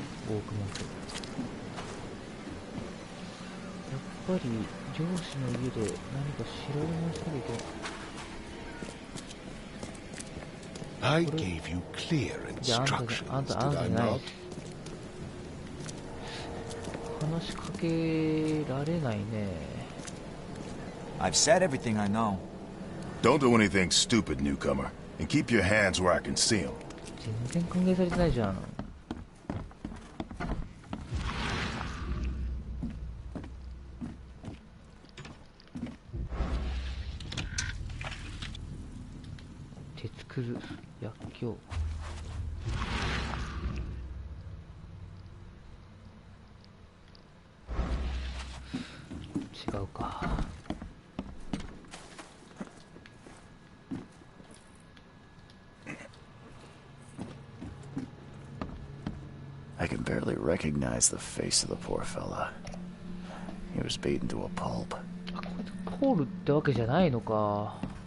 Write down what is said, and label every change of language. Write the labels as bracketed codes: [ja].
[ja] 多くもやっぱり漁師の家で何か城を回したらいけない。 [en] I gave you clear instructions, did I not? [ja] 話しかけられないね。 [en] I've said everything I know. Don't do anything stupid, newcomer, and keep your hands where I can see them. [ja] 全然歓迎されてないじゃん。鉄くず、薬莢。違うか。 [en] I can barely recognize the face of the poor fella. He was beaten to a pulp. [ja] あ、これでポールってわけじゃないのか。